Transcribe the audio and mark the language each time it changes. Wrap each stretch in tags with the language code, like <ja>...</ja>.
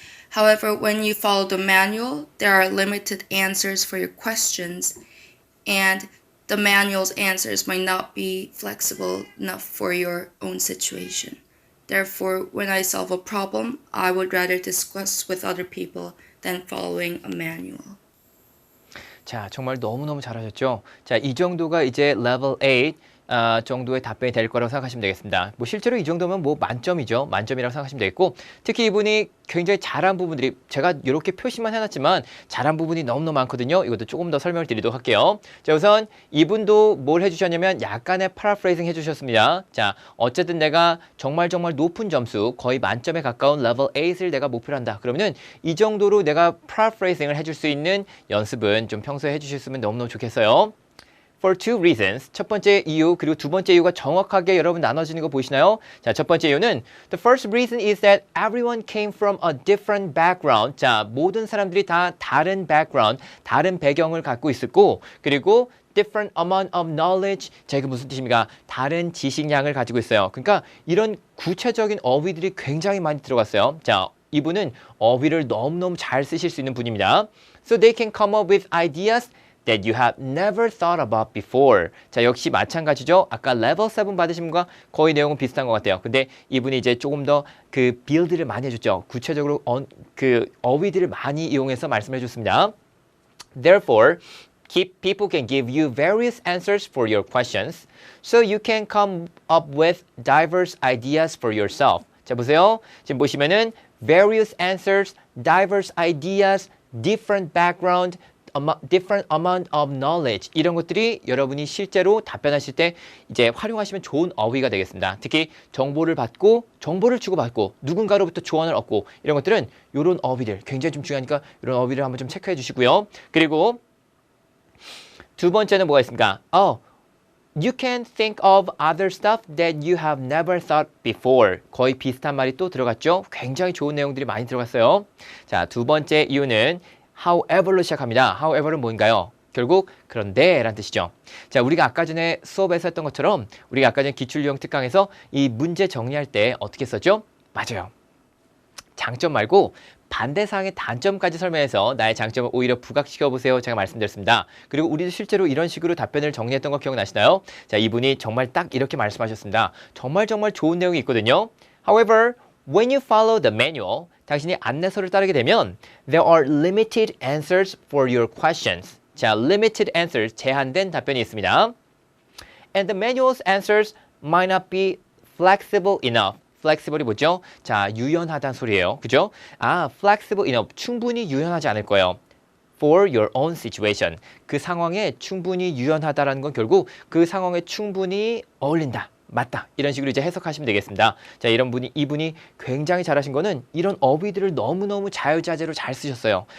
<en>However, when you follow the manual, there are limited answers for your questions, and the manual's answers might not be flexible enough for your own situation. Therefore, when I solve a problem, I would rather discuss with other people than following a manual.</en> <ko>자, 정말 너무너무 잘하셨죠? 자, 이 정도가 이제 레벨 8 정도의 답변이 될 거라고 생각하시면 되겠습니다. 뭐 실제로 이 정도면 뭐 만점이죠. 만점이라고 생각하시면 되겠고, 특히 이분이 굉장히 잘한 부분들이 제가 이렇게 표시만 해놨지만 잘한 부분이 너무너무 많거든요. 이것도 조금 더 설명을 드리도록 할게요. 자, 우선 이분도 뭘 해주셨냐면 약간의 파라프레이징 해주셨습니다. 자, 어쨌든 내가 정말 높은 점수, 거의 만점에 가까운 레벨 8을 내가 목표로 한다. 그러면은 이 정도로 내가 파라프레이징을 해줄 수 있는 연습은 좀 평소에 해주셨으면 너무너무 좋겠어요.</ko> <en>For two reasons.</en> <ko>첫 번째 이유 그리고 두 번째 이유가 정확하게 여러분 나눠지는 거 보이시나요? 자, 첫 번째 이유는</ko> <en>The first reason is that everyone came from a different background.</en> <ko>자, 모든 사람들이 다 다른 background, 다른 배경을 갖고 있었고, 그리고</ko> <en>different amount of knowledge.</en> <ko>자, 이게 무슨 뜻입니까? 다른 지식량을 가지고 있어요. 그러니까 이런 구체적인 어휘들이 굉장히 많이 들어갔어요. 자, 이분은 어휘를 너무너무 잘 쓰실 수 있는 분입니다.</ko> <en>So they can come up with ideas that you have never thought about before.</en> <ko>자, 역시 마찬가지죠. 아까 레벨 7 받으신 분과 거의 내용은 비슷한 것 같아요. 근데 이분이 이제 조금 더 그 빌드를 많이 해줬죠. 구체적으로 그 어휘들을 많이 이용해서 말씀해 줬습니다.</ko> <en>Therefore, people can give you various answers for your questions, so you can come up with diverse ideas for yourself.</en> <ko>자, 보세요. 지금 보시면은</ko> <en>various answers, diverse ideas, different background, different amount of knowledge</en> <ko>이런 것들이 여러분이 실제로 답변하실 때 이제 활용하시면 좋은 어휘가 되겠습니다. 특히 정보를 받고 정보를 주고받고 누군가로부터 조언을 얻고 이런 것들은 이런 어휘들 굉장히 좀 중요하니까 이런 어휘를 한번 좀 체크해 주시고요. 그리고 두 번째는 뭐가 있습니까?</ko> <en>You can think of other stuff that you have never thought before.</en> <ko>거의 비슷한 말이 또 들어갔죠? 굉장히 좋은 내용들이 많이 들어갔어요. 자, 두 번째 이유는 however로 시작합니다. however은 뭔가요? 결국 그런데 라는 뜻이죠. 자, 우리가 아까 전에 수업에서 했던 것처럼 우리가 아까 전에 기출유형 특강에서 이 문제 정리할 때 어떻게 썼죠? 맞아요. 장점 말고 반대사항의 단점까지 설명해서 나의 장점을 오히려 부각시켜보세요. 제가 말씀드렸습니다. 그리고 우리도 실제로 이런 식으로 답변을 정리했던 거 기억나시나요? 자, 이분이 정말 딱 이렇게 말씀하셨습니다. 정말 좋은 내용이 있거든요.</ko> <en>However, when you follow the manual,</en> <ko>당신이 안내서를 따르게 되면</ko> <en>there are limited answers for your questions.</en> <ko>자, limited answers, 제한된 답변이 있습니다.</ko> <en>And the manual's answers might not be flexible enough.</en> <ko>flexible이 뭐죠? 자, 유연하다는 소리예요. 그죠?</ko> <en>flexible enough.</en> <ko>충분히 유연하지 않을 거예요.</ko> <en>for your own situation.</en> <ko>그 상황에 충분히 유연하다라는 건 결국 그 상황에 충분히 어울린다. 맞다. 이런 식으로 이제 해석하시면 되겠습니다. 자, 이분이 굉장히 잘하신 거는 이런 어휘들을 너무너무 자유자재로 잘 쓰셨어요.</ko>